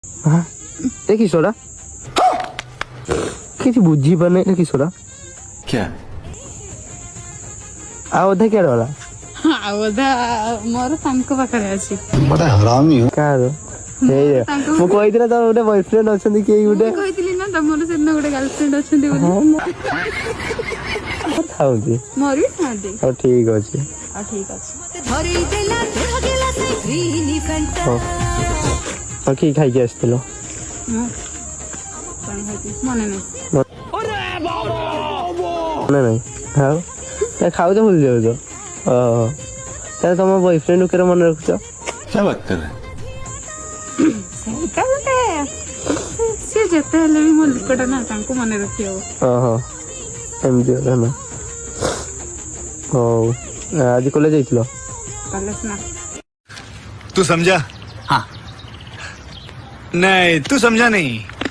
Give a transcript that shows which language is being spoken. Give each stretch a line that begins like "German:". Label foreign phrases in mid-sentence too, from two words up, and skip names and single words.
Hindi: हाँ ये
Odia: किसोरा କିଛି ବୁଝିପାରୁନି ଏଟା କିଶୋରା
Hindi: क्या
Odia: ଆଉ ଅଧା କିଆଡେ ଗଲା ଆଉ ଅଧା ମୋର ତାଙ୍କ ପାଖରେ ଅଛି।
Hindi: बड़ा हरामी हो।
Odia: କାହାର ହେଇ ମୁଁ କହିଥିଲି ତ ଗୋଟେ ବୟଫ୍ରେଣ୍ଡ ଅଛନ୍ତି କେହି ଗୋଟେ ମୁଁ କହିଥିଲି ନା ତମର ସେଦିନ ଗୋଟେ ଗାର୍ଲଫ୍ରେଣ୍ଡ ଅଛନ୍ତି ବୋଲି। କଥା ହଉଛି ମୋର ବି ଥାନ୍ତି। ହଉ ଠିକ ଅଛି ଆଉ ଠିକ ଅଛି। ହଉ ଆଉ କି ଖାଇକି ଆସିଥିଲ ମୁଁ କଣ ଖାଇଥିଲି ମନେ ନାହିଁ। ନା ନାଇଁ ଆଉ ଖାଉଛ ଭୁଲି ଯାଉଛ ଓହୋ ତାହେଲେ ତମ ବୟଫ୍ରେଣ୍ଡ କେରେ ମନେ ରଖୁଛ
Hindi: क्या बात कर रहे हैं?
Odia: ସେଇଟା ଗୋଟେ ସିଏ ଯେତେ ହେଲେ ବି ମୋ ଲୋକଟା ନା ତାଙ୍କୁ ମନେ ରଖି ହବ। ଓହୋ ଏମିତି କଥା ନା ହଉ ଆଜି କଲେଜ ଯାଇଥିଲ କଲେଜ ନା
Hindi: तू समझा? हाँ नहीं तू समझा नहीं